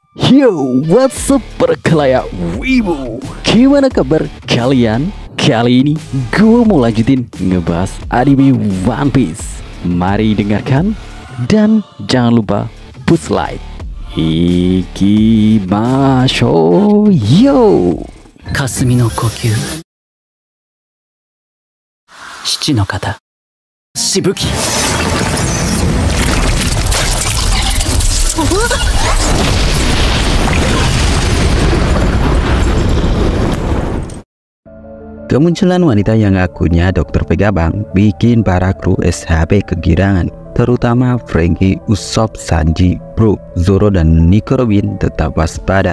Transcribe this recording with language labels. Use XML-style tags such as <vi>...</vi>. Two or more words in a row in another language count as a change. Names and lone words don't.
<en>Yo, what's up</en> <id>perkelayak wibu? Gimana kabar kalian? Kali ini gue mau lanjutin ngebahas anime One Piece. Mari dengarkan dan jangan lupa push like.</id> <ja>行きましょうよ. 霞の呼吸七の型しぶき</ja> <id>Kemunculan wanita yang akunnya Dr. Vegapunk bikin para kru SHP kegirangan, terutama Franky, Usopp, Sanji, Brook, Zoro, dan Nico Robin tetap waspada.</id>